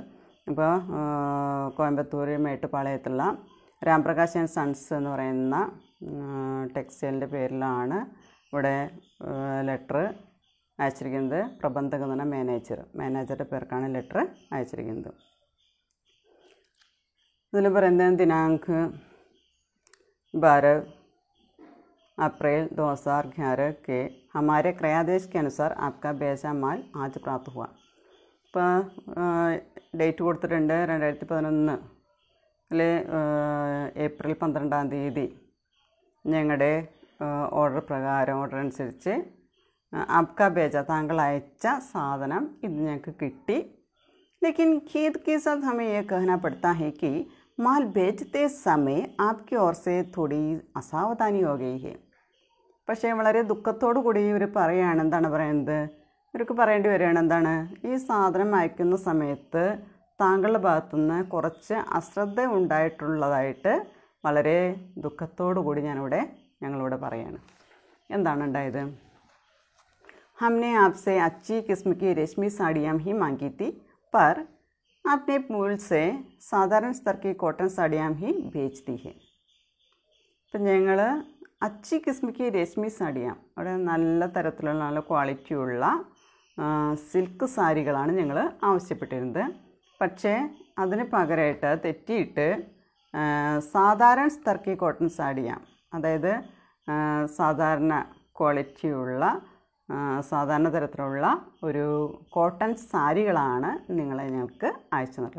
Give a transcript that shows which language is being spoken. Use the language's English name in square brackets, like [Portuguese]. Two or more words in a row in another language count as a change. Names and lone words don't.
[Malayalam] ഇപ്പോൾ കോയമ്പത്തൂർ മേട്ടുപാളയത്തുള്ള രാമപ്രകാശ് ആൻഡ് സൺസ് എന്ന് പറയുന്ന ടെക്സ്റ്റൈലിൻ്റെ പേരിലാണ് ഇവിടെ ലെറ്റർ അയച്ചിരിക്കുന്നത്. പ്രബന്ധക് എന്ന് പറഞ്ഞാൽ മാനേജറുടെ പേർക്കാണ് ലെറ്റർ അയച്ചിരിക്കുന്നത്. ഇതിൽ പറയുന്നത് [Hindi] ദിനാങ്ക് 12 अप्रैल 2011 के हमारे क्रयादेश के अनुसार आपका भेजा माल आज प्राप्त हुआ. [Malayalam] ഇപ്പോൾ ഡേറ്റ് കൊടുത്തിട്ടുണ്ട് 2011 ഏപ്രിൽ 12-ാം തീയതി ഞങ്ങളുടെ ഓർഡർ അനുസരിച്ച് [Hindi] आपका भेजा, [Malayalam] താങ്കൾ അയച്ച സാധനം ഇത് ഞങ്ങൾക്ക് കിട്ടി. [Hindi] लेकिन खेद के साथ हमें यह कहना पड़ता है कि माल बेचते समय आपकी ओर से थोड़ी असावधानी हो गई है. [Malayalam] പക്ഷേ വളരെ ദുഃഖത്തോടു കൂടി ഇവർ പറയുകയാണ്, എന്താണ് പറയുന്നത്, ഇവർക്ക് പറയേണ്ടി വരികയാണ് എന്താണ്, ഈ സാധനം അയക്കുന്ന സമയത്ത് താങ്കളുടെ ഭാഗത്തുനിന്ന് കുറച്ച് അശ്രദ്ധ ഉണ്ടായിട്ടുള്ളതായിട്ട് വളരെ ദുഃഖത്തോടു കൂടി ഞങ്ങളിവിടെ പറയുകയാണ്. എന്താണ് ഉണ്ടായത്? [Hindi] हमने आपसे अच्छी किस्म की रेशमी साड़ियाँ ही मांगी थी, पर आपने मूल से साधारण स्तर की कॉटन साड़ियाँ ही बेच दी है. [Malayalam] അപ്പം ഞങ്ങൾ [Hindi] अच्छी किस्म की रेशमी साड़ियाँ, [Malayalam] അവിടെ നല്ല തരത്തിലുള്ള നല്ല ക്വാളിറ്റിയുള്ള സിൽക്ക് സാരികളാണ് ഞങ്ങൾ ആവശ്യപ്പെട്ടിരുന്നത്. പക്ഷേ അതിന് പകരമായിട്ട് തെറ്റിയിട്ട് [Hindi] साधारण स्तर की कॉटन साड़ियाँ, [Malayalam] അതായത് സാധാരണ ക്വാളിറ്റിയുള്ള സാധാരണ തരത്തിലുള്ള ഒരു കോട്ടൺ സാരികളാണ് ഞങ്ങൾക്ക് അയച്ചു തന്നത്.